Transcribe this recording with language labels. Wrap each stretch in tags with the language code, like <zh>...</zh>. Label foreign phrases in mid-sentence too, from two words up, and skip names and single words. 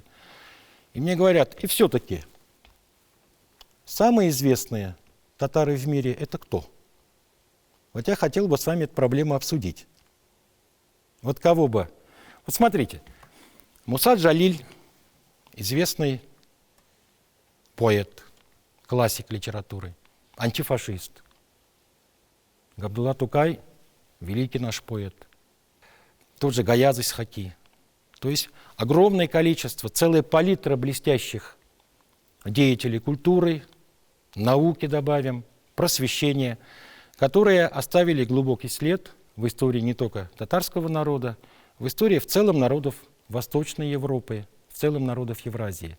<ru>И мне говорят, и все-таки самые известные татары в мире – это кто? Вот я хотел бы с вами эту проблему обсудить. Вот кого бы? Вот смотрите, Муса Джалиль, известный поэт, классик литературы, антифашист. Габдулла Тукай, великий наш поэт. Тот же Гаязы Исхаки. То есть огромное количество, целая палитра блестящих деятелей культуры, науки добавим, просвещения, которые оставили глубокий след в истории не только татарского народа, в истории в целом народов Восточной Европы, в целом народов Евразии.</ru>